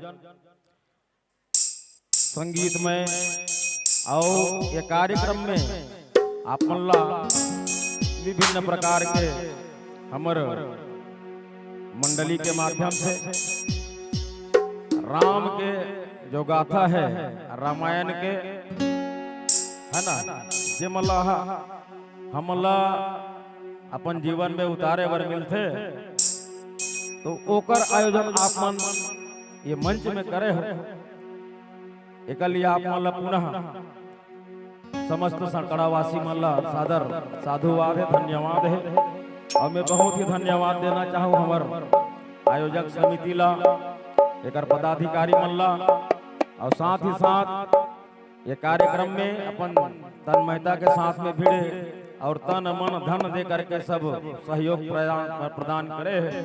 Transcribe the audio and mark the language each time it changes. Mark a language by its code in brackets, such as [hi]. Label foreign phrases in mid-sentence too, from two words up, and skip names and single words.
[hne] संगीत में और ये कार्यक्रम में आप मल्ला विभिन्न प्रकार के हमर मंडली के माध्यम से राम के जो गाथा है रामायण के है ना जे मल्ला हमला अपन जीवन में उतारे बर मिलते। तो ओकर आयोजन आप मन ये मंच में करे हो। एक लिए आप मन पुनः समस्त सनकड़ावासी मन सादर साधुवाद है, धन्यवाद है। और मैं बहुत ही धन्यवाद देना चाहूँ हमार आयोजक समिति ला, एक पदाधिकारी मन ला और साथ ही साथ ये कार्यक्रम में अपन तन्मयता के साथ में भिड़े और तन मन धन दे करके सब सहयोग प्रदान करे है।